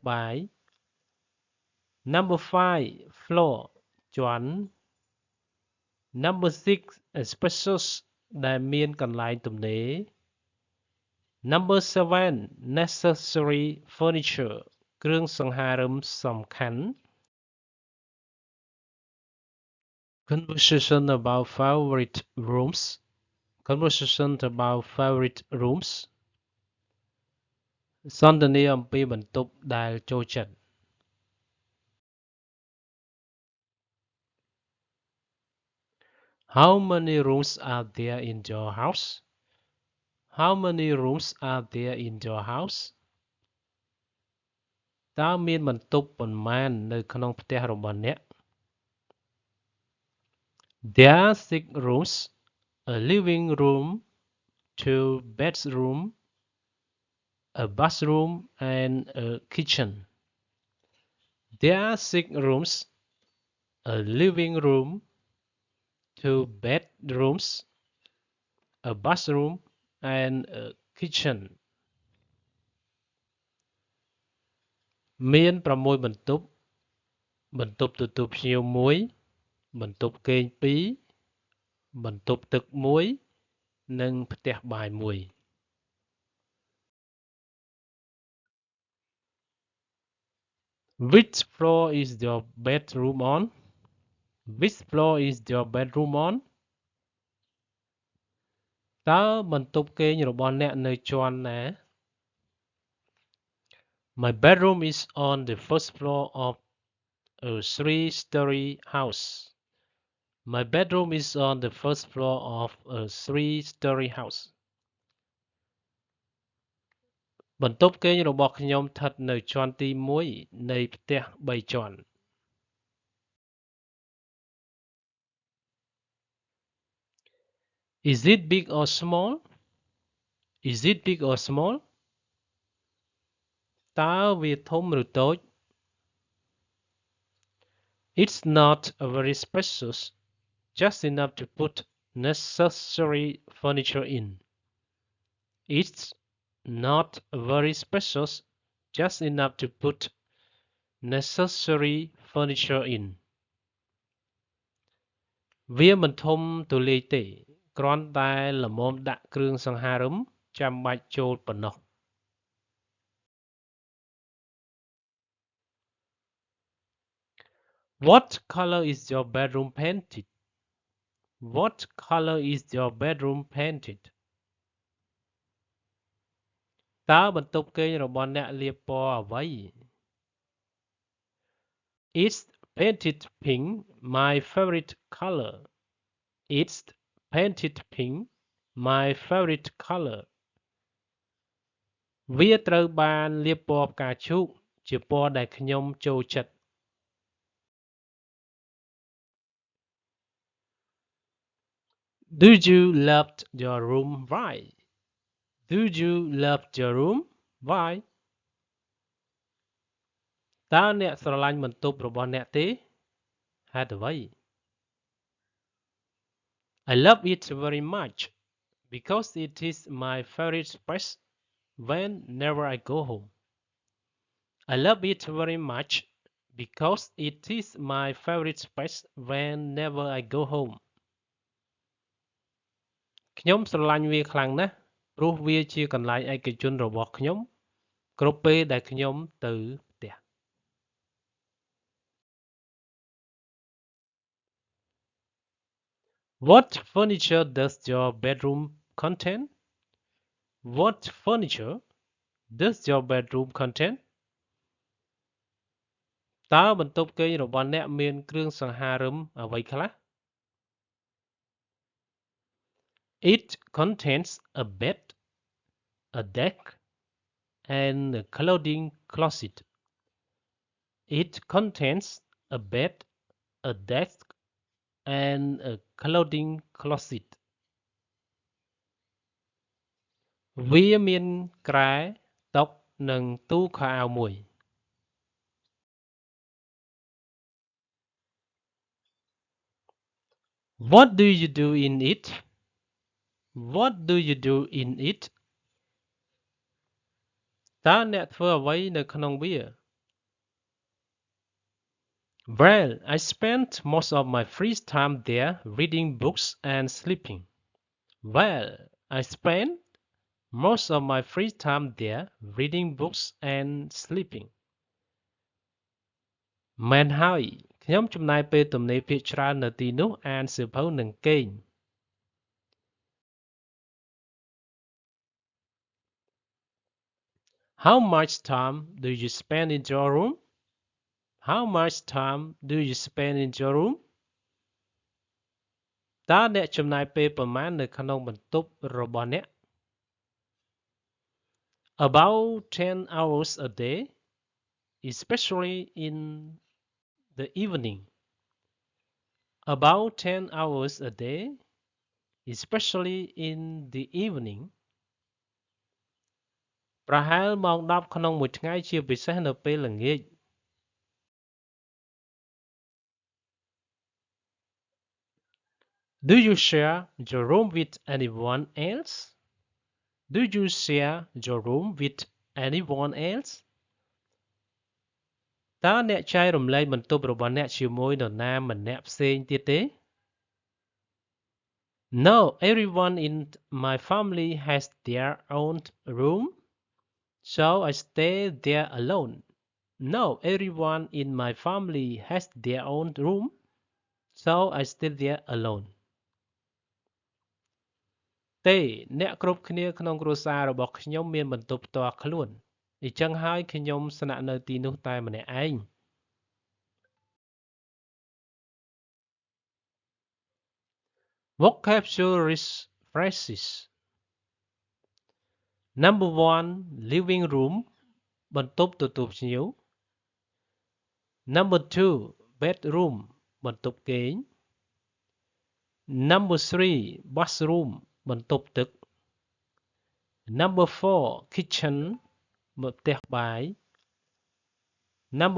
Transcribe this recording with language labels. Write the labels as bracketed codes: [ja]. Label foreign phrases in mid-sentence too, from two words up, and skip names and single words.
[en] បាយ Number 5 floor ជាន់ Number 6 spacious [km] ដែលមានកន្លែងទំនេរ [en] Number 7 necessary furniture [km] គ្រឿងសង្ហារឹមសំខាន់ [en] Conversation about favorite rooms Conversation about favorite rooms [km] សន្ទនាអំពីបន្ទប់ដែលចូលចិត្ត [en] How many rooms are there in your house? How many rooms are there in your house? [km] តើមានបន្ទប់ប៉ុន្មាននៅក្នុងផ្ទះរបស់អ្នក [en] There are 6 rooms, a living room, 2 bedrooms, a bathroom and a kitchen. There are 6 rooms, a living room, 2 bedrooms, a bathroom and a kitchen. [km] មាន6បន្ទប់ បន្ទប់ទទួលភ្ញៀវ1 បន្ទប់គេង2 បន្ទប់ទឹក1 និងផ្ទះបាយ1 [en] Which floor is your bedroom on? Which floor is your bedroom on? [km] តើបន្ទប់គេងរបស់អ្នកនៅជាន់ណា [en] My bedroom is on the first floor of a 3-story house. My bedroom is on the first floor of a 3-story house. [km] បន្ទប់គេងរបស់ខ្ញុំស្ថិតនៅជាន់ទី1នៃផ្ទះ3ជាន់ [en] Is it big or small? Is it big or small? [km] តើវាធំឬតូច [en] It's not very spacious, just enough to put necessary furniture in. It's not very spacious, just enough to put necessary furniture in. [km] វាមិនធំទូលាយទេ គ្រាន់តែល្មមដាក់គ្រឿងសង្ហារឹមចាំបាច់ចូលប៉ុណ្ណោះ [en] What color is your bedroom painted? What color is your bedroom painted? [km] តើបន្ទប់គេងរបស់អ្នកលាបពណ៌អ្វី [en] It's painted pink, my favorite color. It's painted pink, my favorite color. [km] វាត្រូវបានលាបពណ៌ផ្កាឈូកជាពណ៌ដែលខ្ញុំចូលចិត្ត [en] Do you love your room? Why? Do you love your room? Why? [km] តើអ្នកស្រឡាញ់បន្ទប់របស់អ្នកទេ ហេតុអ្វី [en] I love it very much because it is my favorite space whenever I go home. I love it very much because it is my favorite space whenever I go home. [km] ខ្ញុំស្រឡាញ់វាខ្លាំងណាស់ព្រោះវាជាកន្លែងឯកជនរបស់ខ្ញុំគ្រប់ពេលដែលខ្ញុំទៅផ្ទះ [en] What furniture does your bedroom contain? What furniture does your bedroom contain? [km] តើបន្ទប់គេងរបស់អ្នកមានគ្រឿងសង្ហារឹមអ្វីខ្លះ [en] It contains a bed, a desk, and a clothing closet. It contains a bed, a desk, and a clothing closet. [km] វាមានក្រែ តុ និងទូខោអាវមួយ [en] What do you do in it? What do you do in it? [km] តើអ្នកធ្វើអ្វីនៅក្នុងវា [en] Well, I spent most of my free time there reading books and sleeping. Well, I spent most of my free time there reading books and sleeping. [km] មែនហើយខ្ញុំចំណាយពេលទំនេរភាគច្រើននៅទីនោះអានសៀវភៅនិងគេង [en] How much time do you spend in your room? How much time do you spend in your room? [km] តើអ្នកចំណាយពេលប៉ុន្មាននៅក្នុងបន្ទប់របស់អ្នក [en] About 10 hours a day, especially in the evening. About 10 hours a day, especially in the evening. [km] ប្រហែលម៉ោង10ក្នុងមួយថ្ងៃជាពិសេសនៅពេលល្ងាច [en] Do you share your room with anyone else? Do you share your room with anyone else? [km] តើអ្នកចែករំលែកបន្ទប់របស់អ្នកជាមួយនរណាម្នាក់ផ្សេងទៀតទេ [en] No, everyone in my family has their own room, so I stay there alone. No, everyone in my family has their own room, so I stay there alone. [km] ទេអ្នកគ្រប់គ្នាក្នុងគ្រួសាររបស់ខ្ញុំមានបន្ទប់ផ្ទាល់ខ្លួនអញ្ចឹងហើយខ្ញុំស្នាក់នៅទីនោះតែម្នាក់ឯង [en] Vocabulary phrases Number 1 living room [km] បន្ទប់ទទួលភ្ញៀវ [en] Number 2 bedroom [km] បន្ទប់គេង [en] Number 3 bathroom [km] បន្ទប់ទឹក [en] Number 4 kitchen [km] ផ្ទះបាយ [en] Number